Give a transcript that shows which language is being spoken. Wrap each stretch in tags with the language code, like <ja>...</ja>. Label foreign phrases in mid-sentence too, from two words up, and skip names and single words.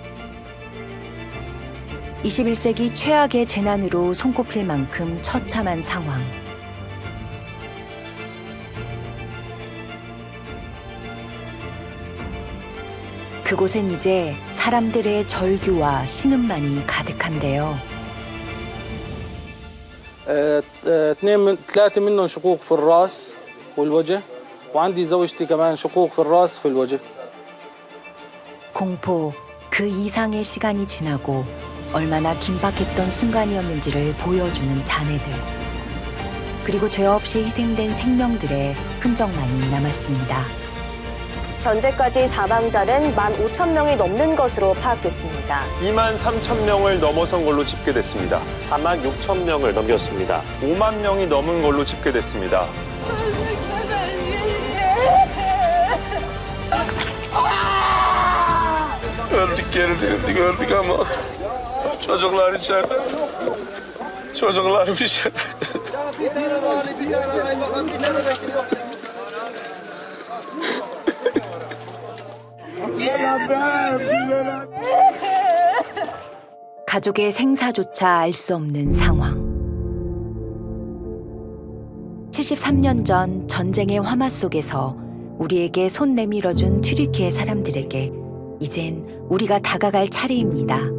<ko>21세기 최악의 재난으로 손꼽힐 만큼 처참한 상황. 그곳엔 이제 사람들의 절규와 신음만이 가득한데요.</ko> <ar>ثلاثة منهم شقوق في الراس والوجه وعندي زوجتي كمان شقوق في الراس في الوجه.</ar> <ko>공포, 그 이상의 시간이 지나고 얼마나 긴박했던 순간이었는지를 보여주는 잔해들. 그리고 죄 없이 희생된 생명들의 흔적만이 남았습니다. 현재까지 사망자는 15,000명이 넘는 것으로 파악됐습니다. 2만 3천 명을 넘어선 걸로 집계됐습니다. 4만 6천 명을 넘겼습니다. 5만 명이 넘은 걸로 집계됐습니다.</ko> <tr>Öldük geri gördük ama çocuklar içeride. Çocuklarım içeride.</tr> <ko>가족의 생사조차 알 수 없는 상황. 73년 전 전쟁의 화마 속에서 우리에게 손 내밀어준 튀르키예 사람들에게 이젠 우리가 다가갈 차례입니다.</ko>